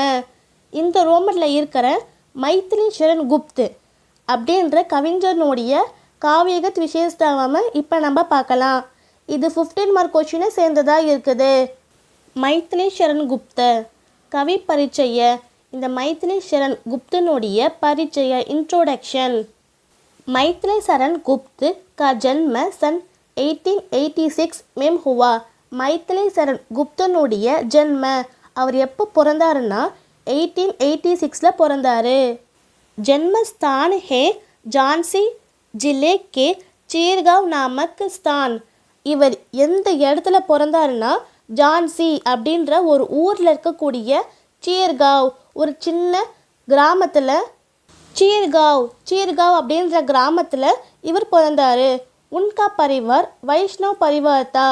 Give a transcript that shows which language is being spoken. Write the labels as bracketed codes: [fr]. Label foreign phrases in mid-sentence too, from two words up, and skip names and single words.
[ta] இந்த ரோமனில் இருக்கிற மைத்திலி சரண் குப்த் அப்படின்ற கவிஞனுடைய காவியகத் விசேஷத்தாவை இப்போ நம்ம பார்க்கலாம். இது 15 மார்க் கொஷினை சேர்ந்ததாக இருக்குது. மைத்திலி சரண் குப்த [hi] कवि परिचय. [ta] இந்த மைத்திலி சரண் குப்தனுடைய பரிச்சய इंट्रोडक्शन. [hi] मैथिली शरण गुप्त का जन्म सन 1886 में हुआ. [ta] மைத்திலி சரண் குப்தனுடைய ஜென்ம அவர் எப்போ பிறந்தாருன்னா 1886 பிறந்தாரு. [hi] जन्मस्थान है झांसी जिले के चीरगांव नामक स्थान. [ta] இவர் எந்த இடத்துல பிறந்தாருன்னா ஜான்சி அப்படின்ற ஒரு ஊரில் இருக்கக்கூடிய சீர்காவ் ஒரு சின்ன கிராமத்தில் चीरगांव அப்படின்ற கிராமத்தில் இவர் பிறந்தாரு. [hi] उनका परिवार वैष्णव परिवार था.